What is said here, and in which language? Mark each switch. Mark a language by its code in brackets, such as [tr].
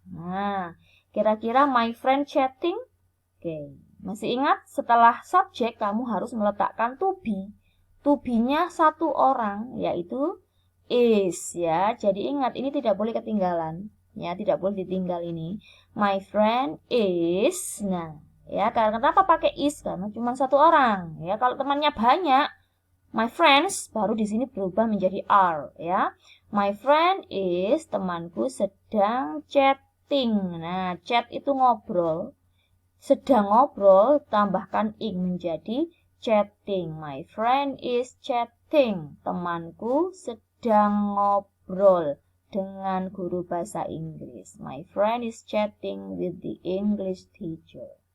[id] Nah, kira-kira [en] my friend chatting? Oke. [id] Masih ingat setelah subjek kamu harus meletakkan to be. To be-nya satu orang, yaitu is ya. Jadi ingat ini tidak boleh ketinggalan. Ya, tidak boleh ditinggal ini. [en] My friend is. [id] Nah, ya, karena kenapa pakai is? Karena cuma satu orang. Ya, kalau temannya banyak, [en] my friends [id] baru di sini berubah menjadi are ya. [en] My friend is, [id] temanku sedang [en] chatting. [id] Nah, chat itu ngobrol. Sedang ngobrol tambahkan ing menjadi chatting. [en] My friend is chatting. [id] Temanku sedang ngobrol dengan guru bahasa Inggris. [en] My friend is chatting with the English teacher.